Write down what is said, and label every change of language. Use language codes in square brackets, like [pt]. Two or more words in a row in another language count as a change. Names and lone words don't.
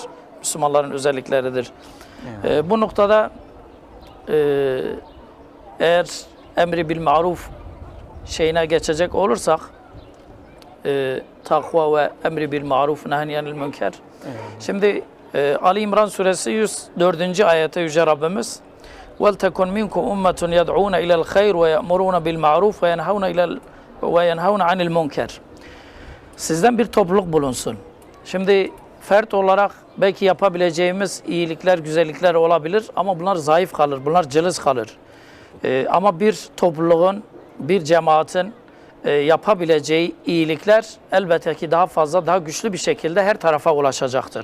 [tr] Müslümanların özellikleridir. Bu noktada eğer emri bil maruf şeyine geçecek olursak takva ve emri bil maruf nehyenil münker. Şimdi Ali İmran suresi 104. ayette Yüce Rabbimiz [ar] وَلْتَكُنْ مِنْكُمْ أُمَّةٌ يَدْعُونَ إِلَى الْخَيْرِ وَيَأْمُرُونَ بِالْمَعْرُوفِ وَيَنْهَوْنَ عَنِ الْمُنْكَرِ. [tr] Sizden bir topluluk bulunsun. Şimdi fert olarak belki yapabileceğimiz iyilikler, güzellikler olabilir ama bunlar zayıf kalır, bunlar cılız kalır. Ama bir topluluğun, bir cemaatin yapabileceği iyilikler elbette ki daha fazla, daha güçlü bir şekilde her tarafa ulaşacaktır.